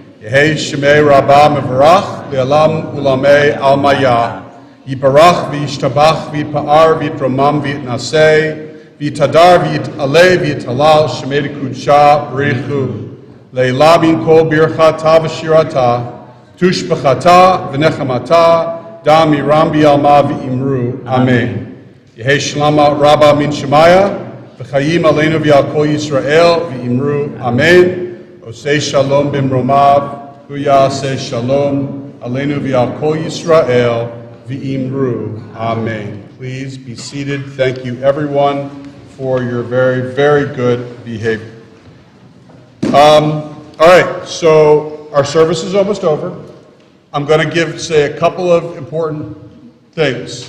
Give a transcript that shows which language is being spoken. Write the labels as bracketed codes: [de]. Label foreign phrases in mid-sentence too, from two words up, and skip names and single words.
[arc] יהא שמה רבא מברך, לעלם ולעלמי עלמיא, יתברך וישתבח ויתפאר ויתרומם ויתנשא, ויתהדר ויתעלה ויתהלל שמה דקודשא בריך הוא. לעלא מן כל ברכתא ושירתא, תשבחתא ונחמתא, דאמירן בעלמא ואמרו. אמן. יהא שלמא רבא מן שמיא, וחיים עלינו ועל כל ישראל ואמרו. Amen. [he] עושה שלום במרומיו, הוא יעשה שלום עלינו ועל כל ישראל ואמרו. [en] Amen. Please be seated. Thank you, everyone, for your very, very good behavior. All right, so our service is almost over. I'm going to say a couple of important things.